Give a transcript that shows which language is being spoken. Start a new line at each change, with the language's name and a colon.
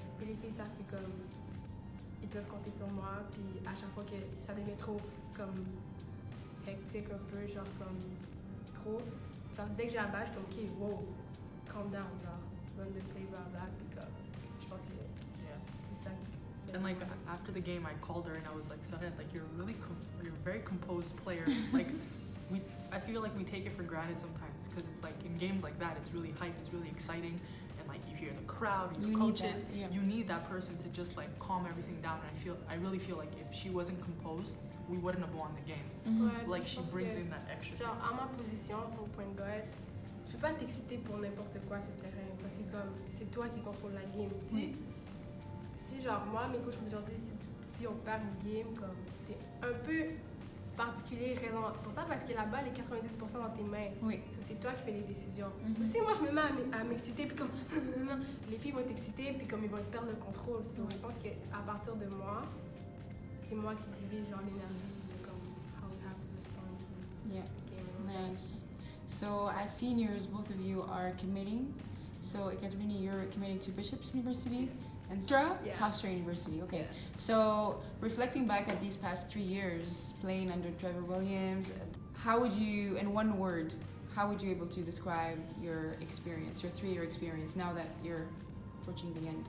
French: Puis les filles savent que comme, ils peuvent compter sur moi, puis à chaque fois que ça devient trop comme hectique un peu, genre comme trop, genre, dès que j'ai la balle, je suis comme
English: ok, wow, calm down,
French: genre,
English: run the play, blah blah,
French: puis comme, je pense que c'est ça.
English: And like after the game, I called her and I was like, Sorelle, like you're a very composed player. Like I feel like we take it for granted sometimes because it's like in games like that, it's really hype, it's really exciting. Like you hear the crowd, your coaches, you need that person to just like calm everything down. And I really feel like if she wasn't composed, we wouldn't have won the game. Like she brings in that extra.
French: Genre à ma position, ton point de guard, tu peux pas t'exciter pour n'importe quoi sur le terrain parce que comme c'est toi qui contrôle la game. Si genre moi mes coachs m'ont toujours dit si on perd une game comme t'es un peu particulier raison pour ça parce que la balle est 90% dans tes mains. So, c'est toi qui fais les décisions. Aussi moi je me mets à m'exciter puis comme les filles vont être excitées puis comme ils vont perdre le contrôle. So, je pense que à partir de moi, c'est moi qui dirige genre l'énergie comme
English: how we have to respond to game. Nice. So as seniors, both of you are committing. So Ekaterini, you're committing to Bishop's University. And Sarah, Hofstra University. Okay. So reflecting back at these past 3 years playing under Trevor Williams, how would you, in one word, how would you able to describe your experience, your 3-year experience, now that you're approaching the end?